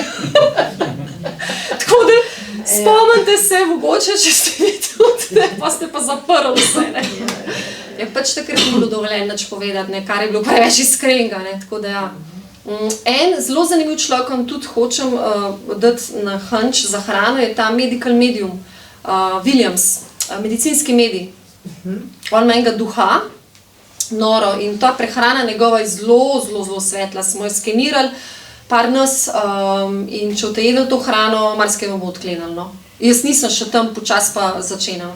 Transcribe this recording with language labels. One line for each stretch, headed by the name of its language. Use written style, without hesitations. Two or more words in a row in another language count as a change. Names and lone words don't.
Slovenian: Tako da spomnite se, mogoče, če ste vi tudi, ne, pa ste pa zaprli vse, ne. Je pač takrat ni bilo dovoljeno nič povedati, ne, kar je bilo preveč iskrenega, ne, tako da ja. En zelo zanimiv človek, ki tudi hočem dati na hunch za hrano, je ta
English: medical medium,
Slovenian: Williams, medicinski medij. On ima enega duha, noro, in ta prehrana njegova je zelo svetla, smo jo skenirali, par nas, in če boste jedli to hrano, marsikaj vam bo odklenilo, no. Jaz nisem še tam, počasi pa začenjam.